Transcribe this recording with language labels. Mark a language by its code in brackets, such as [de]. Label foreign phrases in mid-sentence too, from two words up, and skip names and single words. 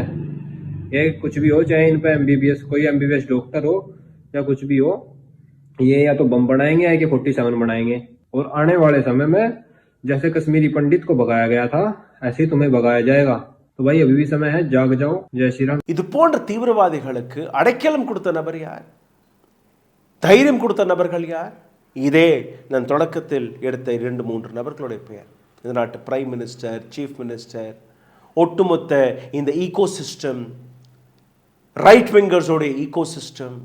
[hi] ये कुछ भी हो, चाहे इन पे MBBS कोई [en] MBBS doctor [hi] हो या कुछ भी हो, ये या तो बम बनाएंगे या AK-47 बनाएंगे। और आने वाले समय में जैसे कश्मीरी पंडित को भगाया गया था, ऐसे ही तुम्हें भगाया जाएगा। तो भाई अभी भी समय है, जाग जाओ। जय श्री राम। [ta] இது போன்ற தீவிரவாதிகளுக்கு அடைக்கலம் கொடுத்த நபர் யார்? தைரியம் கொடுத்த நபர்கள் யார்? இதே நான் தொடக்கத்தில் எடுத்த 2-3 நபர்களுடைய பெயர். இந்த நாட்டு [en] prime minister, chief minister, [ta] ஒட்டுமொத்த இந்த ஈகோசிஸ்டம், [en] right wingersோடைய ecosystem.